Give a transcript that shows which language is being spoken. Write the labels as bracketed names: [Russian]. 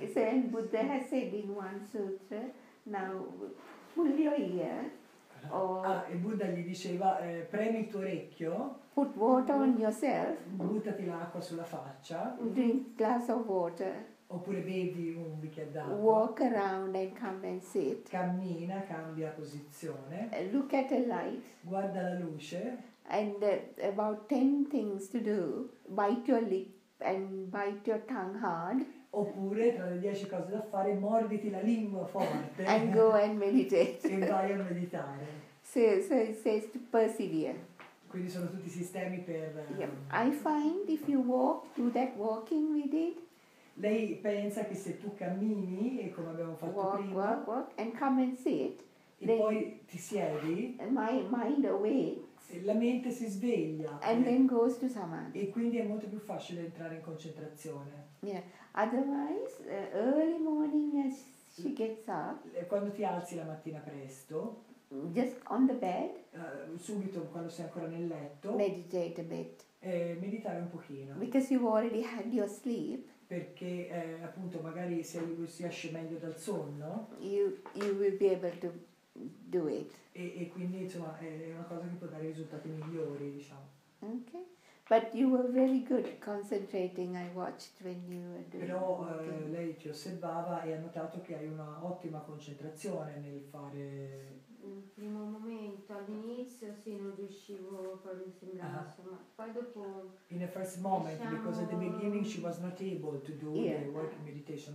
[English] So, and Buddha has said in one sutra, now pull your ear, or [Italian] il Buddha gli diceva, premi il tuo orecchio, [English] put water on yourself, [Italian] buttati l'acqua sulla faccia, [English] drink glass of water. [Italian] Oppure bevi un bicchiere d'acqua. [English] Walk around and come and sit. [Italian] Cammina, cambia posizione. [English] Look at a light. [Italian] Guarda la luce. [English] And about 10 things to do. Bite your lip and bite your tongue hard. [Italian] Oppure tra le 10 cose da fare, morditi la lingua forte. [English] And go and meditate. [Italian] E vai a meditare. [English] So it says to persevere. [Italian] Quindi sono tutti sistemi per... [English] I find if you do that walking we did. [Italian] Lei pensa che se tu cammini, e come abbiamo fatto prima, [English] walk, and come and sit, [Italian] e poi ti siedi, [English] my mind awakes, [Italian] la mente si sveglia, [English] and then goes to Samadhi. [Italian] E quindi è molto più facile entrare in concentrazione. [English] Yeah. Otherwise, early morning as she gets up, [Italian] quando ti alzi la mattina presto, [English] just on the bed, [Italian] subito quando sei ancora nel letto, [English] meditate a bit. [Italian] Meditare un pochino. [English] Because you've already had your sleep. [Italian] Perché appunto magari se si esce meglio dal sonno, [English] you will be able to do it. [Italian] E quindi insomma è una cosa che può dare risultati migliori, diciamo. [English] Okay. But you were very good at concentrating, I watched when you were doing. [Italian] Però lei ti osservava e ha notato che hai una ottima concentrazione nel fare. Nel primo momento, all'inizio sì, non riuscivo, proprio mi sembrava, insomma, poi dopo... [English] In the first moment, because at the beginning she was not able to do the working meditation.